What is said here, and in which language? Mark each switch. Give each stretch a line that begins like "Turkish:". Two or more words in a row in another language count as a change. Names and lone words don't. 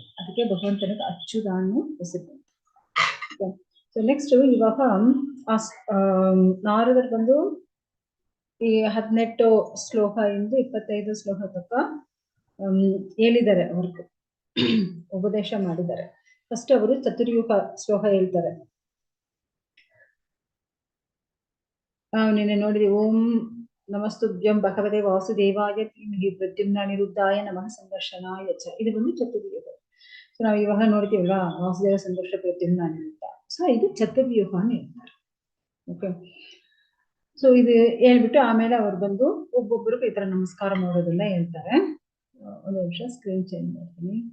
Kannada: ಅದಕ್ಕೆ ಭಗವಂತನಿಗೆ ಅಚ್ಚುದ ಅನ್ನೋ ಹೆಸರು.
English: so next
Kannada: ಇವಾಗ ನಾರದರು ಬಂದು ಈ 18 ಶ್ಲೋಕ ಇಂದ 25 ಶ್ಲೋಕ ತನಕ ಹೇಳಿದ್ದಾರೆ, ಅವ್ರಿಗೆ ಉಪದೇಶ ಮಾಡಿದ್ದಾರೆ. ಫಸ್ಟ್ ಅವರು ಚತುರ್ಯುಗ ಶ್ಲೋಕ ಹೇಳ್ತಾರೆ. ನಿನ್ನೆ ನೋಡಿದ್ವಿ.
Sanskrit: ಓಂ ನಮಸ್ತುಭ್ಯಂ ಭಗವತೆ ವಾಸುದೇವಾಯ ಧೀಮಹಿ ಪ್ರದ್ಯುಮ್ನ ಅನಿರುದ್ಧಾಯ ನಮಃ ಸಂಘರ್ಷಣಾಯ ಚ.
Kannada: ಇದು ಬಂದು ಚತುರ್ವ್ಯೂಹ. ಸೊ ನಾವು ಇವಾಗ ನೋಡ್ತೀವಲ್ಲ, ವಾಸುದೇವ ಸಂಘರ್ಷ ಪ್ರದ್ಯುಮ್ನ ಅನಿರುದ್ಧ. ಸೊ ಇದು ಚತುರ್ವ್ಯೂಹ ಅಂತ ಹೇಳ್ತಾರೆ.
English: okay, so
Kannada: ಇದು ಹೇಳ್ಬಿಟ್ಟು ಆಮೇಲೆ ಅವ್ರು ಬಂದು ಒಬ್ಬೊಬ್ಬರು ಈ ತರ ನಮಸ್ಕಾರ ಮಾಡೋದೆಲ್ಲ ಹೇಳ್ತಾರೆ. ಒಂದು ನಿಮಿಷ
English: screen change
Kannada: ಮಾಡ್ತೀನಿ.